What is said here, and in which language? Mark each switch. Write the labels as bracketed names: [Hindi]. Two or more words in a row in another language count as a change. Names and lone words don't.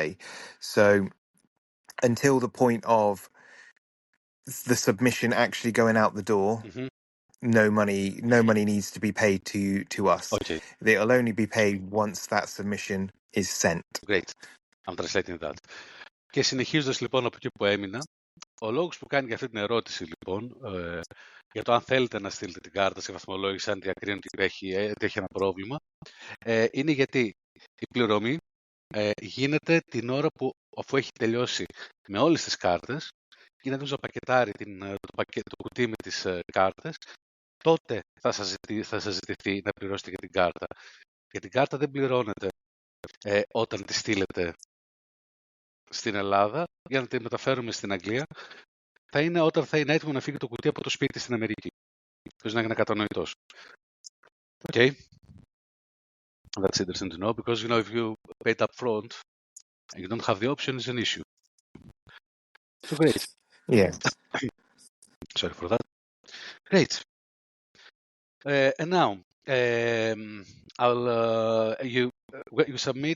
[English] So until the point of the submission actually going out the door, no money needs to be paid to us. Okay. It'll only be paid once that submission is sent. Great. I'm translating that. [Greek] Και συνεχίζοντας λοιπόν από εκεί που έμεινα, ο λόγος που κάνει για αυτή την ερώτηση λοιπόν, για το αν θέλετε να στείλετε την κάρτα σε βαθμολόγηση, αν διακρίνει ότι έχει ένα πρόβλημα, είναι γιατί η πληρωμή γίνεται την ώρα που, αφού έχει τελειώσει με όλες τις κάρτες, γίνεται να πακετάρει το κουτί με τις κάρτες, τότε θα σας ζητηθεί να πληρώσετε για την κάρτα. Για την κάρτα δεν πληρώνετε όταν τη στείλετε στην Ελλάδα, για να τη μεταφέρουμε στην Αγγλία, θα είναι όταν θα είναι έτοιμο να φύγει το κουτί από το σπίτι στην Αμερική. Ίσως να είναι κατανοητός. [English] Okay. That's interesting to know, because if you paid up front and you don't have the option, it's an issue. So great. Yeah. Sorry for that. Great. And now, you submit.